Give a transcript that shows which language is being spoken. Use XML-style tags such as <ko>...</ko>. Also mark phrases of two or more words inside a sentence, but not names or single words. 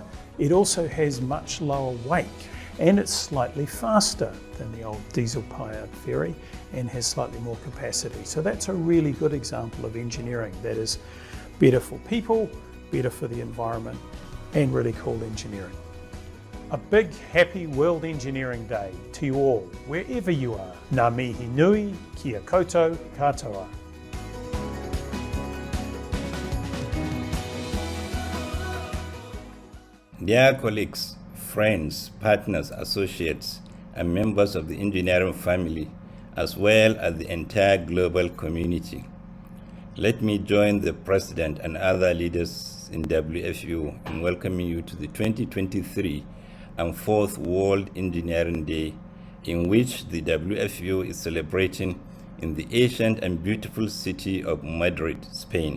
<en>It also has much lower weight, and it's slightly faster than the old diesel-powered ferry and has slightly more capacity. So that's a really good example of engineering that is better for people, better for the environment, and really cool engineering. A big happy World Engineering Day to you all, wherever you are.</en> <mi>Ngā mihi nui, kia koutou katoa.</mi> <en>Dear colleagues, friends, partners, associates, and members of the engineering family, as well as the entire global community, let me join the President and other leaders in WFEO in welcoming you to the 2023 and 4th World Engineering Day, in which the WFEO is celebrating in the ancient and beautiful city of Madrid, Spain.</en>